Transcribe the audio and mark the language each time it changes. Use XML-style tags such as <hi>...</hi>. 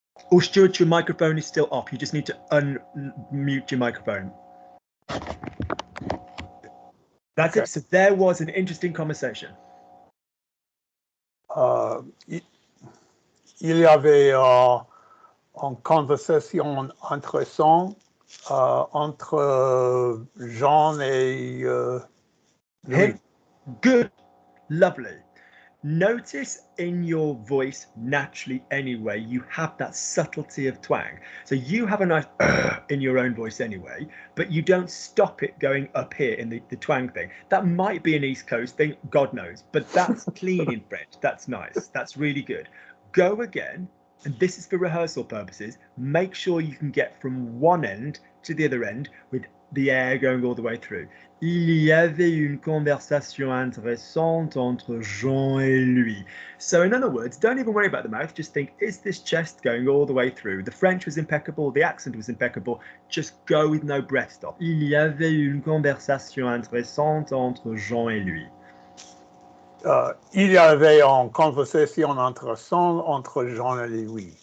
<en>Oh, Stuart, your microphone is still off. You just need to unmute your microphone. That's it. So there was an interesting conversation.</en> <fr>il y avait une conversation intéressante entre Jean et Louis.</fr> <en>Him. Good. Lovely. Notice in your voice naturally anyway, you have that subtlety of twang. So you have a nice in your own voice anyway, but you don't stop it going up here in the twang thing. That might be an East Coast thing, God knows, but that's clean in French. That's nice. That's really good. Go again, and this is for rehearsal purposes. Make sure you can get from one end to the other end with the air going all the way through.</en> <fr>Il y avait une conversation intéressante entre Jean et lui.</fr> <en>So in other words, don't even worry about the mouth. Just think, is this chest going all the way through? The French was impeccable. The accent was impeccable. Just go with no breath stop.</en> <fr>Il y avait une conversation intéressante entre Jean et lui. Il y avait une conversation intéressante entre Jean et Louis.</fr>